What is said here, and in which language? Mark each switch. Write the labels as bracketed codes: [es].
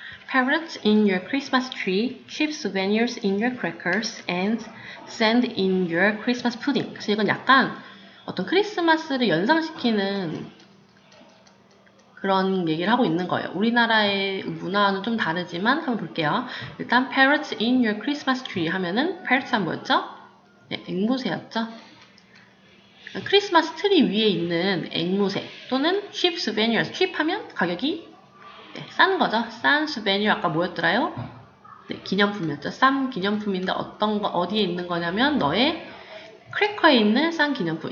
[en] Parrots in your Christmas tree, keep souvenirs in your crackers, and send in your Christmas pudding. [ko] 그래서 이건 약간 어떤 크리스마스를 연상시키는 그런 얘기를 하고 있는 거예요. 우리나라의 문화는 좀 다르지만 한번 볼게요. 일단 [en] parrots in your Christmas tree [ko] 하면은 parrots가 뭐였죠? 네, 앵무새였죠. 크리스마스 트리 위에 있는 앵무새 또는 cheap souvenirs. cheap 하면 가격이 싼 거죠. 싼 souvenir 아까 뭐였더라요? 네, 기념품이었죠. 싼 기념품인데 어떤 거 어디에 있는 거냐면 너의 크래커에 있는 싼 기념품.